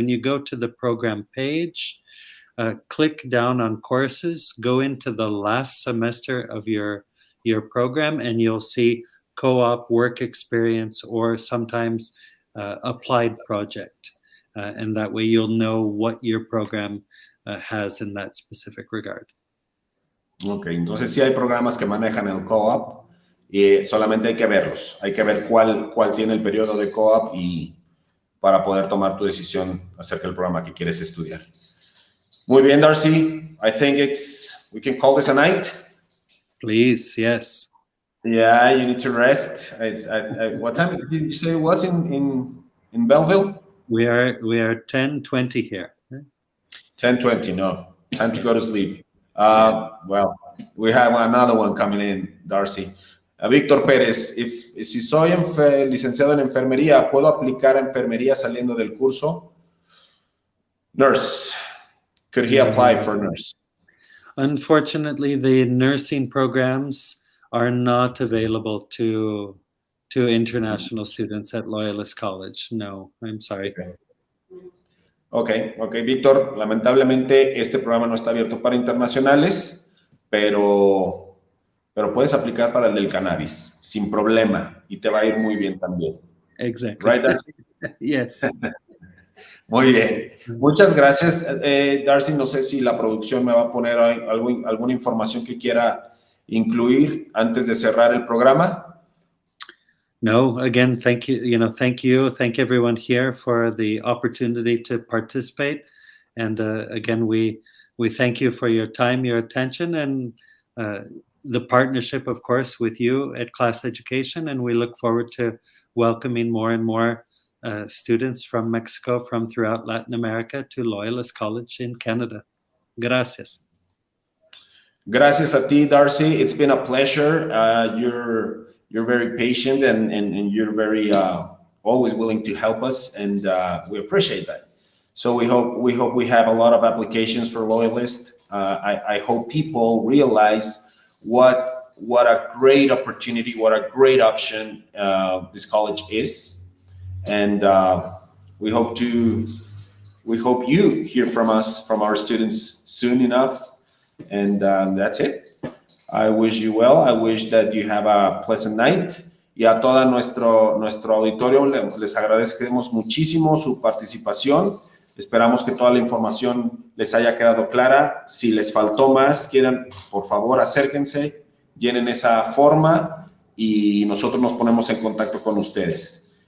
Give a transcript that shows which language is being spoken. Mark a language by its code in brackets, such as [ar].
[en] When you go to the program page, click down on courses, go into the last semester of your program, and you'll see co-op, work experience, or sometimes applied project. And that way you'll know what your program has in that specific regard. [es] Ok, entonces sí hay programas que manejan el co-op y solamente hay que verlos. Hay que ver cuál tiene el periodo de co-op y para poder tomar tu decisión acerca del programa que quieres estudiar. Muy bien, Darcy. [en] I think we can call this a night. Please, yes. Yeah, you need to rest. What time did you say it was in Belleville? We are 10:20 here. 10:20, no. Time to go to sleep. Yes. Well, we have another one coming in, Darcy. [es] Víctor Pérez, si soy licenciado en enfermería, ¿puedo aplicar a enfermería saliendo del curso? [en] Nurse. Could he apply for nurse? Unfortunately, the nursing programs are not available to international students at Loyalist College. No, I'm sorry. [es] Okay, Víctor, lamentablemente este programa no está abierto para internacionales, pero puedes aplicar para el del cannabis sin problema y te va a ir muy bien también. [en] Exactly. Right, Darcy? Yes. [es] Muy bien. Muchas gracias, Darcy. No sé si la producción me va a poner alguna información que quiera incluir antes de cerrar el programa. [en] No, again, thank you. Thank everyone here for the opportunity to participate. And again, we thank you for your time, your attention, and the partnership, of course, with you at Class Education. And we look forward to welcoming more and more students from Mexico, from throughout Latin America, to Loyalist College in Canada. [es] Gracias. Gracias a ti, [en] Darcy. It's been a pleasure. You're very patient and you're very always willing to help us, and we appreciate that. So we hope we have a lot of applications for Loyalist. I hope people realize what what a great opportunity, what a great option this college is. And we hope you hear from us, from our students soon enough. And that's it. I wish you well. I wish that you have a pleasant night. [es] Y a todo nuestro auditorio les agradecemos muchísimo su participación. Esperamos que toda la información les haya quedado clara. Si les faltó más, quieran, por favor, acérquense, llenen esa forma y nosotros nos ponemos en contacto con ustedes.